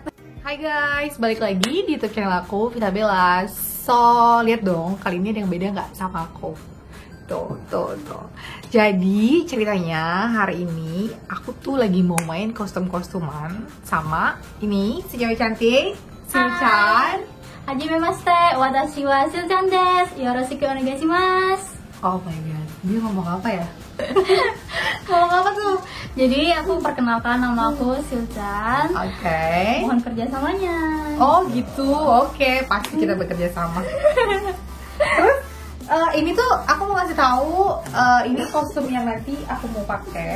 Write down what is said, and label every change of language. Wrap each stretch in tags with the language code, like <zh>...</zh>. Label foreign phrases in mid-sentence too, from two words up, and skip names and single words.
<id>Hai guys, balik lagi di YouTube channel aku, Vita Bella. So, lihat dong, kali ini ada yang beda nggak sama aku? Tuh. Jadi ceritanya hari ini aku tuh lagi mau main kostum-kostuman sama ini si cewek cantik, Sil-chan.</id> <ja>初めまして、私はSil-chanです。よろしくお願いします.</ja> <en>Oh my god,</en> <id>dia ngomong apa ya? Ngomong apa tuh? Jadi aku perkenalkan, nama aku Sil-chan. Oke. Mohon kerjasamanya. Oh gitu, oke, pasti kita bekerja sama. Terus ini tuh aku mau kasih tahu, ini kostum yang nanti aku mau pakai.</id>